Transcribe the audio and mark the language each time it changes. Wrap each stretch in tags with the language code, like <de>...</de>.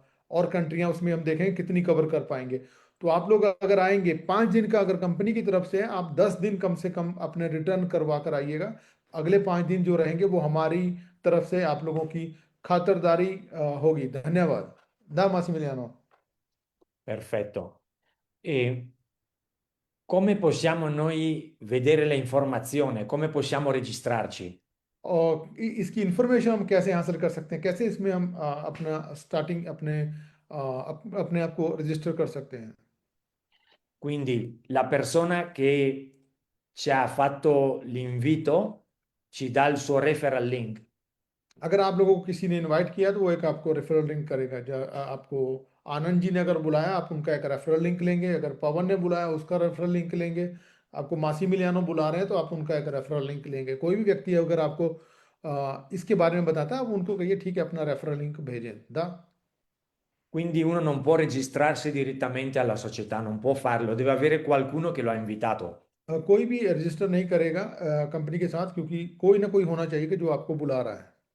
<hi>और कंट्रियां उसमें हम देखेंगे कितनी कवर कर पाएंगे। तो आप लोग अगर आएंगे 5 दिन का, अगर कंपनी की तरफ से है, आप 10 दिन कम से कम अपने रिटर्न करवा कर आइएगा। अगले 5 दिन जो रहेंगे वो हमारी तरफ से आप लोगों की खातिरदारी होगी। धन्यवाद। दा Massimiliano।</hi> <it>Perfetto. E come possiamo noi vedere le informazioni? Come possiamo registrarci?</it> <hi>और इसकी इंफॉर्मेशन हम कैसे हासिल कर सकते हैं, कैसे इसमें हम अपना स्टार्टिंग अपने आप को रजिस्टर कर सकते हैं।</hi> <it>Quindi la persona che ci ha fatto l'invito ci dà il suo referral link.</it> <hi>अगर आप लोगों को किसी ने इनवाइट किया तो वो एक आपको रेफरल लिंक करेगा। आपको आनंद जी ने अगर बुलाया, आप उनका एक रेफरल लिंक लेंगे। अगर पवन ने बुलाया, उसका रेफरल लिंक लेंगे। आपको मासिमिलियानो बुला रहे हैं तो आप उनका एक रेफरल लिंक लेंगे। कोई भी व्यक्ति अगर आपको इसके बारे में बताता है, आप उनको कहिए ठीक है, अपना रेफरल लिंक भेजें। दा</hi> <it>Quindi uno non può registrarsi direttamente alla società, non può farlo, deve avere qualcuno che lo ha invitato.</it> <hi>कोई भी रजिस्टर नहीं करेगा कंपनी के साथ, क्योंकि कोई ना कोई होना चाहिए कि जो आपको बुला रहा है।</hi>